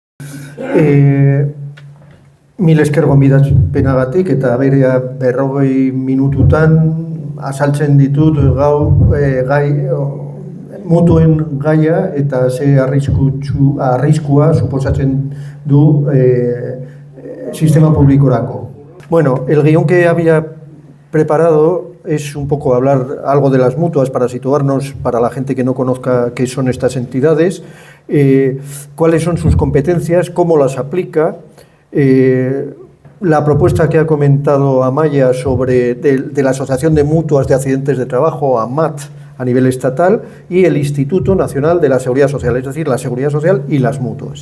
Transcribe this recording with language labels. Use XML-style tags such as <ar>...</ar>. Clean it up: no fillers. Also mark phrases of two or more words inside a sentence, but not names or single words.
<eu>Mil esker gonbidapenagatik eta berea 40 minututan azaltzen ditut gai mutuen gaia eta ze arriskua suposatzen du sistema publikorako.</eu> <es>Bueno, el guión que había preparado es un poco hablar algo de las mutuas para situarnos, para la gente que no conozca qué son estas entidades, cuáles son sus competencias, cómo las aplica, la propuesta que ha comentado Amaya sobre de la Asociación de Mutuas de Accidentes de Trabajo, AMAT, a nivel estatal, y el Instituto Nacional de la Seguridad Social, es decir, la Seguridad Social y las mutuas.</es>